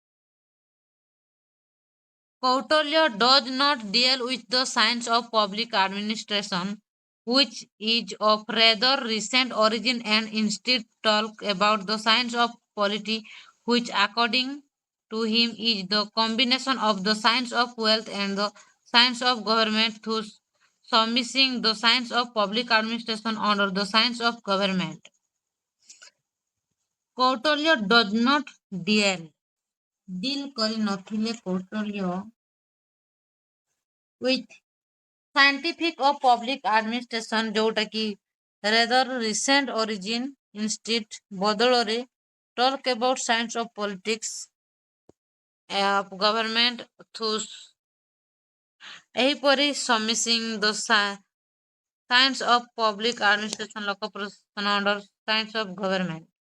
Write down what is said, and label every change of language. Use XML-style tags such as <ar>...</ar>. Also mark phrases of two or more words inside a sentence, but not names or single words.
<en>Kautilya does not deal with the science of public administration, which is of rather recent origin, and instead talk about the science of polity, which according to him is the combination of the science of wealth and the science of government, thus submitting the science of public administration under the science of government. Kautilya does not deal କରିନଥିଲେ କୌଟଲ୍ୟ with scientific of public administration</en> <or>ଯୋଉଟା କି</or> <en>rather recent origin, instead ବଦଳରେ talk about science of politics of government, thus ଏହିପରି submitting the science of public administration</en> <or>ଲୋକ ପ୍ରଶାସନ</or> <en>under science of government.</en>